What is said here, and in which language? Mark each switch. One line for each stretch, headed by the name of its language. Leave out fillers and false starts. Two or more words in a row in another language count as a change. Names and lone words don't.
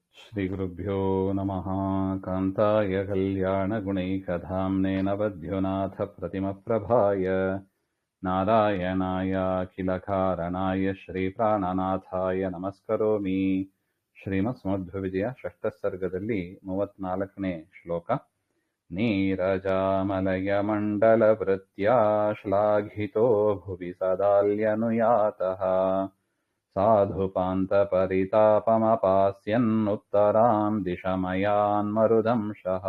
Sanskrit: श्रीगुरुभ्यो नमः। कान्ताय कल्याणगुणैकधाम्ने नवद्युनाथप्रतिमप्रभाय नारायणायाखिलकारणाय श्रीप्राणनाथाय नमस्करोमि.
Kannada: ಶ್ರೀಮತ್ಸಮಧ್ವವಿಜಯ ಷಷ್ಠಸರ್ಗದಲ್ಲಿ 34ನೇ ಶ್ಲೋಕ.
Sanskrit: ನೀರಜಾಮಲಯಮಂಡಲವೃತ್ಯಾ ಶ್ಲಾಘಿತೋ ಭುವಿ ಸದಾಲ್ಯನುಯಾತಃ ಸಾಧುಪಾಂತಪರಿತಾಪಮಪಾಸ್ಯನ್ನುತ್ತರಾಂ ದಿಶಮಯಾನ್ಮರುದಂಶಃ.